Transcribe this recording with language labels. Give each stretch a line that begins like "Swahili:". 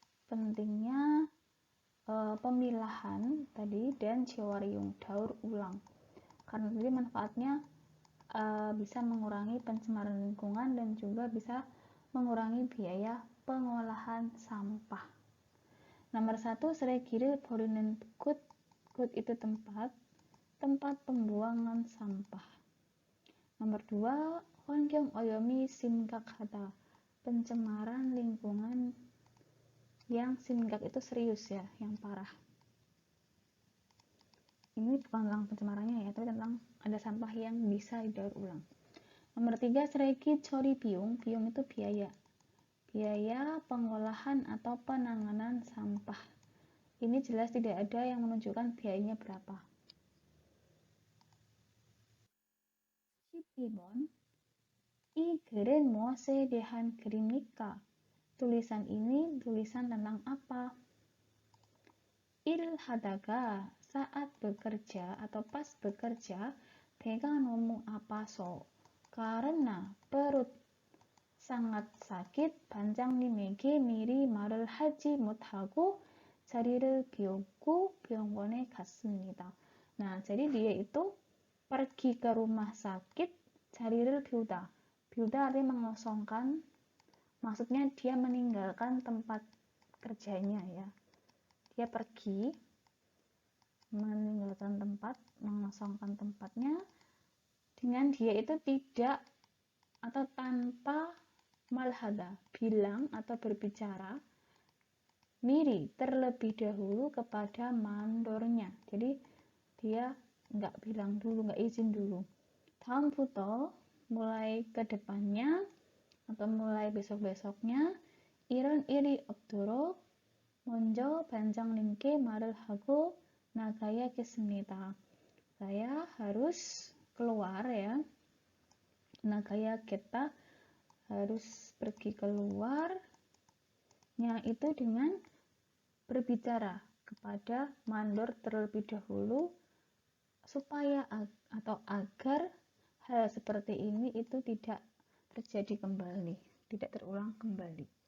Indonesian: Pentingnya pemilahan tadi dan 재활용, daur ulang. Karena tadi manfaatnya bisa mengurangi pencemaran lingkungan dan juga bisa mengurangi biaya pengolahan sampah.
Korean: Nomor 1, 쓰레기를 버리는 곳.
Indonesian: 곳 itu tempat pembuangan sampah.
Korean: Nomor 2, 환경 오염이 심각하다.
Indonesian: Pencemaran lingkungan yang 심각 itu serius ya, yang parah. Ini bukan tentang pencemarannya ya, tapi tentang ada sampah yang bisa didaur ulang. Nomor 3,
Korean: 쓰레기 처리 비용.
Indonesian: 비용 itu biaya. biaya pengolahan atau penanganan sampah. Ini jelas tidak ada yang menunjukkan biayanya berapa.
Korean: 12번. 이 글은 무엇에 대한 글입니까?
Indonesian: Tulisan ini tulisan tentang apa?
Korean: 일하다가
Indonesian: saat bekerja atau pas bekerja
Korean: 배가 너무 아파서
Indonesian: karena perut sangat sakit
Korean: 반장님에게 미리 말을 하지 못하고 자리를 비우고 병원에 갔습니다.
Indonesian: Nah, jadi dia itu pergi ke rumah sakit
Korean: 자리를 비우다.
Indonesian: 비우다 artinya mengosongkan, maksudnya dia meninggalkan tempat kerjanya ya. Dia pergi meninggalkan tempat, mengosongkan tempatnya dengan dia itu tidak atau tanpa malhada, bilang atau berbicara miri terlebih dahulu kepada mandornya. Jadi dia nggak bilang dulu, nggak izin dulu.
Korean: 다음부터
Indonesian: mulai ke depannya atau mulai besok-besoknya
Korean: 이런 일이 없도록 먼저 반장님께 말을 하고 나가야겠습니다.
Indonesian: Saya harus keluar ya. 나가야겠다 harus pergi keluarnya itu dengan berbicara kepada mandor terlebih dahulu supaya atau agar hal seperti ini itu tidak terjadi kembali, tidak terulang kembali.